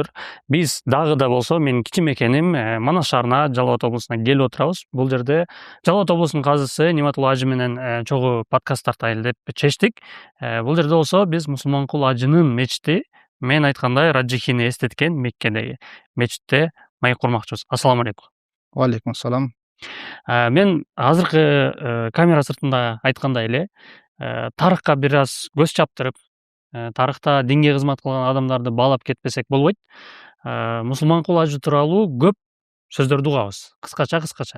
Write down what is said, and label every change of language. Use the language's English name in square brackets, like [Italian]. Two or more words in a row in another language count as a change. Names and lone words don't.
[Kyrgyz] Биз дагы да болсо менин кичим экеним Манас шаарына, Жалал Абад облусуна келип отурабыз. Бул жерде Жалал Абад облусунун казысы Ниматулла ажы менен чогуу подкаст тартайлы деп чечтик. Бул жерде болсо биз Мусулманкул ажынын мечити, мен айткандай Раджихини эстеткен Меккедеги мечитте маек курмакчыбыз. [Arabic] السلام عليكم. عليكم السلام. [Kyrgyz] Мен азыркы камера сыртында айткандай эле тарыхка бир аз көз чаптырып, тарыхта динге кызмат кылган адамдарды баалап кетпесек болбойт. Мусулманкул ажы тууралуу көп сөздөрдү угабыз. Кыскача.